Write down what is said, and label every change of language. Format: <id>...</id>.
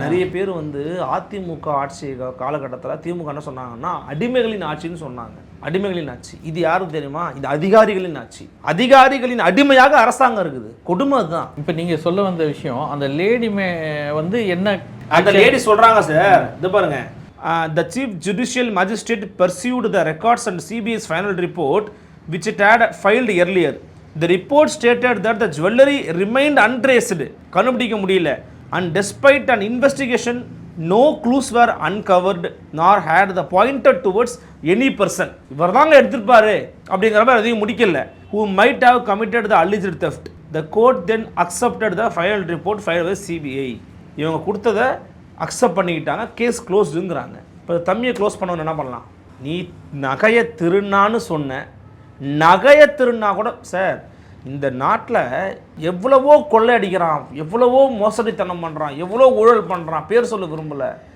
<ta>நிறைய பேர் வந்து அதிமுக ஆட்சி காலகட்டத்தில் திமுக என்ன சொன்னாங்கன்னா அடிமைகளின் ஆட்சின்னு சொன்னாங்க. அடிமைகளின் ஆட்சி இது யாரும் தெரியுமா? இது அதிகாரிகளின் ஆட்சி. அதிகாரிகளின் அடிமையாக அரசாங்கம் இருக்குது. கொடுமை தான். இப்போ நீங்கள் சொல்ல வந்த விஷயம் அந்த லேடி வந்து என்ன அந்த லேடி சொல்கிறாங்க சார், இது பாருங்க.</ta> <en>The Chief Judicial Magistrate pursued the records and CBI's final report, which it had filed earlier. The report stated that the jewelry remained untraced,</en> <ta>கண்டுபிடிக்க முடியல,</ta> <en>and despite an investigation, no clues were uncovered nor had the pointed towards any person.</en> <ta>இவர் தாங்க எடுத்திருப்பாரு அப்படிங்கிற மாதிரி அதையும் முடிக்கல.</ta> <en>Who might have committed the alleged theft. The court then accepted the final report filed by CBI.</en> <ta>இவங்க கொடுத்ததை accept பண்ணிக்கிட்டாங்க, case க்ளோஸ்டுங்கிறாங்க. இப்போ தம்பியை க்ளோஸ் பண்ணவங்க என்ன பண்ணலாம்? நீ நகையை திருநான்னு சொன்ன, நகையை திருநா கூட சார் இந்த நாட்டில் எவ்வளவோ கொள்ளை அடிக்கிறான், எவ்வளவோ மோசடித்தனம் பண்ணுறான், எவ்வளோ ஊழல் பண்ணுறான், பேர் சொல்ல விரும்பலை.</ta>